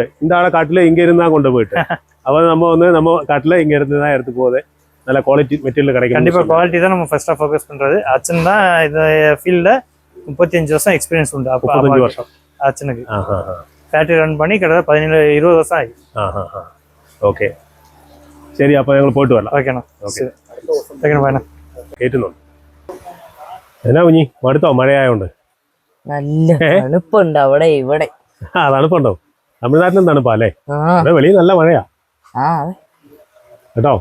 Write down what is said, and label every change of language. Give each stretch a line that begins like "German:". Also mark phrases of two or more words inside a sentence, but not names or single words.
Tamil: இந்த ஆளை காட்டுல இங்க இருந்தா கொண்டு போயிட்டு அவன் நம்ம காட்டுல இங்க இருந்து தான் எடுத்து போகுது. நல்ல
English: quality material
Tamil: கிடைக்கும். கண்டிப்பா குவாலிட்டி தான் நம்ம
English: firsta focus
Tamil: பண்றது. அச்சன் தான் இந்த ஃபீல்ட்ல 35 வருஷம் எக்ஸ்பீரியன்ஸ் உண்டு. 35 வருஷம் அச்சனுக்கு.
English: factory run
Tamil: பண்ணி கிட்டத்தட்ட 17-20 வருஷம் ஆகி.
Malayalam: ഓക്കെ, ശരി. അപ്പോൾ ഞങ്ങൾ പോയിട്ട് വരാം. ഓക്കെണ്ണா. ഓക്കെ, കേട്ടുന്നുണ്ട്. എന്നാ കുഞ്ഞി മടുത്തോ മഴയായോണ്ട്? നല്ല തണുപ്പുണ്ട് അവിടെ ഇവിടെ. തണുപ്പുണ്ടോ? തമിഴ്നാട്ടിലും തണുപ്പാ അല്ലേ? അവിടെ വെളിയിൽ നല്ല മഴയാ കേട്ടോ.